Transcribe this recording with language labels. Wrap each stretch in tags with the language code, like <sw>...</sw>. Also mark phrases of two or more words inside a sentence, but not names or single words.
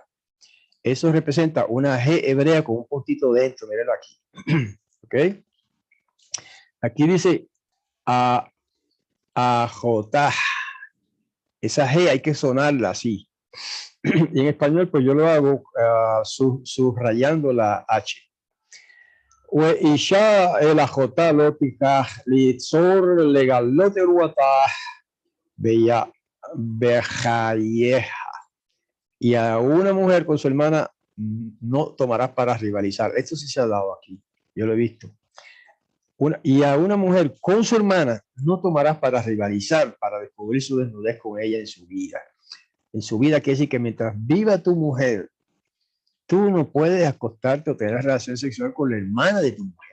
<es>Eso representa una G hebrea con un puntito dentro, mírenlo aquí. ¿Ok? Aquí dice ajotá. Esa G hay que sonarla así. Y en español, pues yo lo hago subrayando la H.</es> <he>ואישה אל אחותה לא תיקח ליצור לגלות אירועתה בחייך.</he> <es>Y a una mujer con su hermana no tomarás para rivalizar. Esto sí se ha dado aquí, yo lo he visto. Y a una mujer con su hermana no tomarás para rivalizar, para descubrir su desnudez con ella en su vida. En su vida quiere decir que mientras viva tu mujer, tú no puedes acostarte o tener relación sexual con la hermana de tu mujer.</es>